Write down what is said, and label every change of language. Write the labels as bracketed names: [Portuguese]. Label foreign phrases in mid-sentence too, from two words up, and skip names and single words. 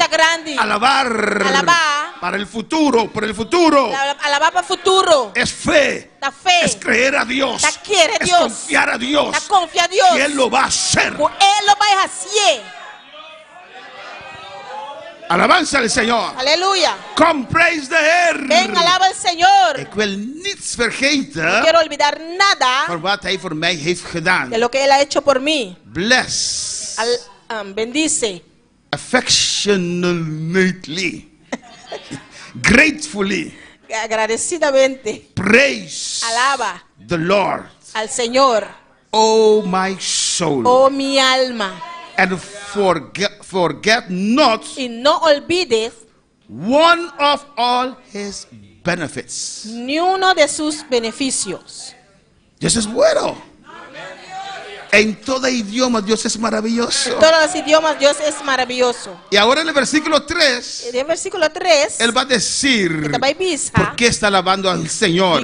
[Spanish] Alabar para el futuro, por el futuro. Alabar para el futuro. Es fe. Es creer a Dios. Es confiar a Dios. Y Él lo va a hacer. Él lo va a hacer. Alabanza al Señor. [Dutch] Halleluja. Kom, prijs de Heer. [Spanish] Ven, alaba al Señor. [Dutch] Ik wil niets [Spanish] No [Dutch] vergeten [Spanish] quiero olvidar nada [Dutch] van wat Hij voor mij heeft gedaan. [Spanish] de lo que Él ha hecho por mí. [English] Bless. [Spanish] Bendice. [English] Affectionately. Gratefully. [Spanish] Agradecidamente. [English] Praise. [Spanish] Alaba [English] The Lord. [Spanish] al Señor. [English] Oh my soul. [Spanish] Oh mi alma. [English] And forget not [Spanish] Y no olvides [English] one of all His benefits. [Spanish] ni uno de sus beneficios. Dios es bueno. En todo idioma Dios es maravilloso. En todos los idiomas Dios es maravilloso. Y ahora en el versículo 3, En el versículo 3, Él va a decir esta baibisa, por qué está alabando al Señor.